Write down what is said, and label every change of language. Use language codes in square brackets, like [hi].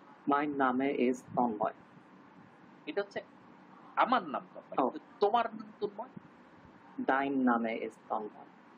[en] My name is [bn] Tanmoy. এটা হচ্ছে আমার নাম তন্ময়, তোমার নাম Tanmoy. [de] Dein Name ist তন্ময়।